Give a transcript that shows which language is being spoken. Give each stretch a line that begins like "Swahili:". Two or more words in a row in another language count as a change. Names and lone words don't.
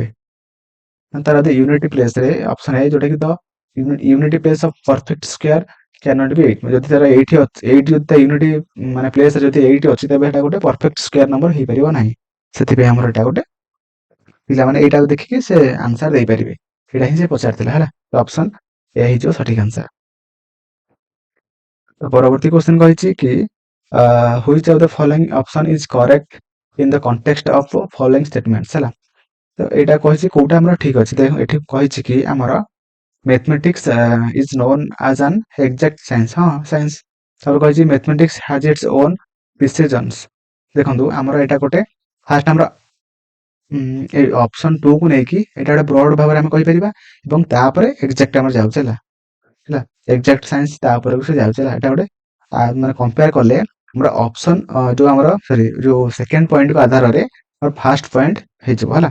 Odia: ତାର ଯଦି ୟୁନିଟି ପ୍ଲେସରେ
English: option A
Odia: ଯୋଉଟା କି
English: the unity place of perfect square can not be
Odia: 8, ଯଦି ତାର ଏଇଠି ଯଦି ତା ୟୁନିଟି ମାନେ ପ୍ଲେସରେ ଯଦି 8 ଅଛି ତେବେ ଏଟା ଗୋଟେ
English: perfect square number
Odia: ହେଇପାରିବ ନାହିଁ। ସେଥିପାଇଁ ଆମର ଏଟା ଗୋଟେ ପିଲାମାନେ ଏଇଟାକୁ ଦେଖିକି ସେ ଆନ୍ସର ଦେଇପାରିବେ, ଏଇଟା ହିଁ ସେ ପଚାରିଥିଲା ହେଲା। ତ ଅପସନ ଏ ହେଇଯିବ ସଠିକ ଆନ୍ସର। ତ ପରବର୍ତ୍ତୀ କ୍ୱେଶ୍ଚିନ୍ କହିଛି କି
English: which of the following option is correct in the context of following statements ହେଲା।
Odia: ତ ଏଇଟା କହିଛି କୋଉଟା ଆମର ଠିକ ଅଛି, ଦେଖ ଏଠି କହିଛି କି ଆମର
English: mathematics is known as an exact science,
Odia: ହଁ ସାଇନ୍ସ। ତାପରେ କହିଛି
English: mathematics has its own precisions,
Odia: ଦେଖନ୍ତୁ ଆମର ଏଇଟା ଗୋଟେ ଫାଷ୍ଟ ଆମର ଏ ଅପସନ 2 କୁ ନେଇକି ଏଇଟା ଗୋଟେ ବ୍ରଡ ଭାବରେ ଆମେ କହିପାରିବା ଏବଂ ତାପରେ ଏକ୍ସାକ୍ଟ ଆମର ଯାଉଛି ହେଲା
English: exact science
Odia: ତାପରେ ସେ ଯାଉଛି ହେଲା। ଏଟା ଗୋଟେ ମାନେ କମ୍ପେୟାର କଲେ ଆମର ଅପସନ ଯୋଉ ଆମର ସରି ଯୋଉ
English: second point
Odia: କୁ ଆଧାରରେ ଆମର
English: first point
Odia: ହେଇଯିବ ହେଲା।